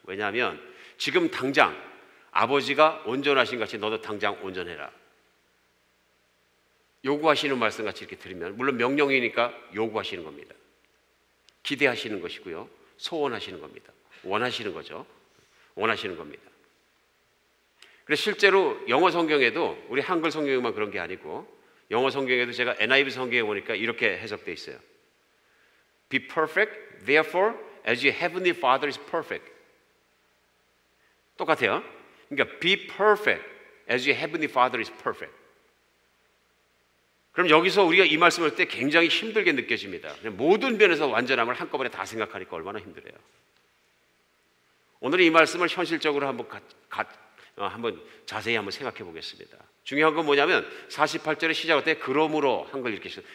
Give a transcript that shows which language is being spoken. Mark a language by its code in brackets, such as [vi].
[ko] 왜냐하면 지금 당장 아버지가 온전하신 같이 너도 당장 온전해라, 요구하시는 말씀 같이 이렇게 들으면, 물론 명령이니까 요구하시는 겁니다. 기대하시는 것이고요, 소원하시는 겁니다. 원하시는 거죠. 원하시는 겁니다. 그래서 실제로 영어 성경에도, 우리 한글 성경에만 그런 게 아니고 영어 성경에도 제가 NIV 성경에 보니까 이렇게 해석되어 있어요. [en] Be perfect, therefore, as your heavenly Father is perfect. [ko] 똑같아요. 그러니까 [en] be perfect, as your heavenly Father is perfect. [ko] 그럼 여기서 우리가 이 말씀을 할 때 굉장히 힘들게 느껴집니다. 모든 면에서 완전함을 한꺼번에 다 생각하니까 얼마나 힘들어요. 오늘 이 말씀을 현실적으로 한번 자세히 한번 생각해 보겠습니다. 중요한 건 뭐냐면 48절에 시작할 때 그러므로 한글 이렇게 써요.